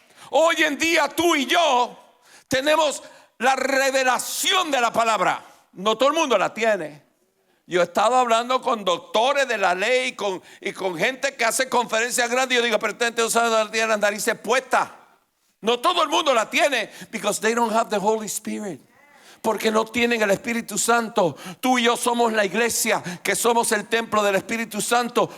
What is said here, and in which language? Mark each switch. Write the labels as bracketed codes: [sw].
[es] Hoy en día tú y yo tenemos la revelación de la palabra. No todo el mundo la tiene. Yo he estado hablando con doctores de la ley y con gente que hace conferencias grandes. Yo digo, pero ustedes no saben, tienen las narices puestas. No todo el mundo la tiene, [en] because they don't have the Holy Spirit. [es] Porque no tienen el Espíritu Santo. Tú y yo somos la iglesia, que somos el templo del Espíritu Santo.